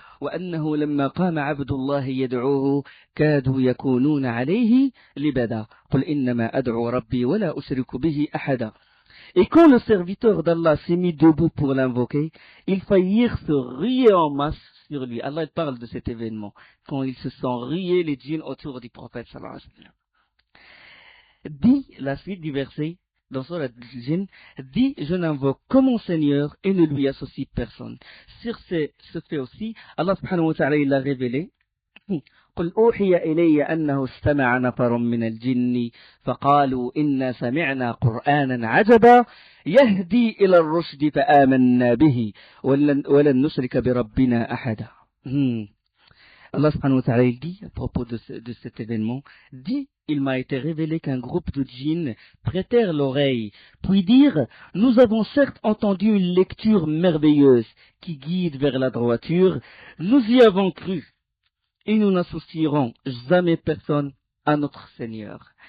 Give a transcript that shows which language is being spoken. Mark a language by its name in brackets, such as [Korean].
[Arabic] وأنه لما قام عبد الله يدعوه كادوا يكونون عليه لبدا قل إنما أدعو ربي ولا أشرك به أحدا. [French] Et quand le serviteur d'Allah s'est mis debout pour l'invoquer, ils faillirent se ruer en masse sur lui. Allah parle de cet événement, quand ils se sont rués les djinns autour du prophète sallallahu alayhi wa sallam. Dit la suite du verset, dans Surat al-Jinn, dit, je n'invoque que mon Seigneur et ne lui associe personne. Sur ce fait aussi, Allah subhanahu wa ta'ala il l'a révélé. [Arabic] قل أوحي إلي أنه استمع نفر من الجن فقالوا إنا سمعنا قرآنا عجبا يهدي إلى الرشد فآمنا به ولن نشرك بربنا أحدا. [French] Allah subhanahu wa ta'ala il dit à propos de cet événement, dit, il m'a été révélé qu'un groupe de djinns prêtèrent l'oreille, puis dirent, nous avons certes entendu une lecture merveilleuse qui guide vers la droiture, nous y avons cru, et nous n'associerons jamais personne à notre Seigneur.